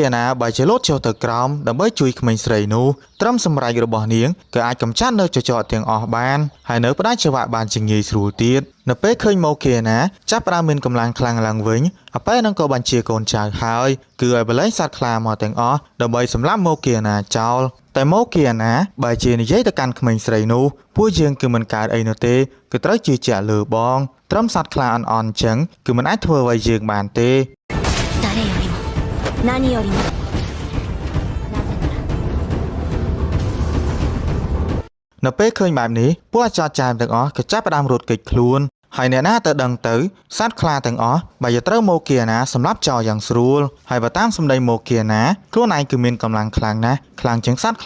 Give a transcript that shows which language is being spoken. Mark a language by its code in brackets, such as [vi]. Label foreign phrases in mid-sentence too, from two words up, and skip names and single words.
[km] ណាបែរជាលោតចុះទៅក្រោមដើម្បីជួយក្មេងស្រីនោះត្រឹមសម្រេចរបស់នាងក៏អាចកម្ចាត់នៅចចកទាំងអស់បានហើយនៅផ្ដាច់ច្បាប់បានជាងាយស្រួលទៀតនៅពេលឃើញម៉ូគីណាចាប់ផ្ដើមមានកម្លាំងខ្លាំងឡើងវិញអាប៉ែនឹងក៏បញ្ជាកូនចៅហើយគឺឲ្យបលែងសត្វខ្លាមកទាំងអស់ដើម្បីសម្លាប់ម៉ូគីណាចោលតែម៉ូគីណាបែរជានិយាយទៅកាន់ក្មេងស្រីនោះពួកយើងគឺមិនកើតអីនោះទេគឺត្រូវជឿជាក់លើបងត្រឹមសត្វខ្លាអន់អញ្ចឹងគឺមិនអាចធ្វើអ្វីយើងបានទេ [ja] 誰よりも何よりも [km] នៅពេលឃើញបែបនេះពួកអាចារ្យចាមទាំងអស់ក៏ចាប់ផ្ដើមរត់គេចខ្លួនហើយអ្នកណាទៅដឹងទៅសត្វខ្លាទាំងអស់បើយកត្រូវមកគៀណាសម្រាប់ចោលយ៉ាងស្រួលហើយបើតាមសម្ដីមកគៀណាខ្លួនឯងគឺមានកម្លាំងខ្លាំងណាស់ខ្លាំងជាងសត្វខ្លា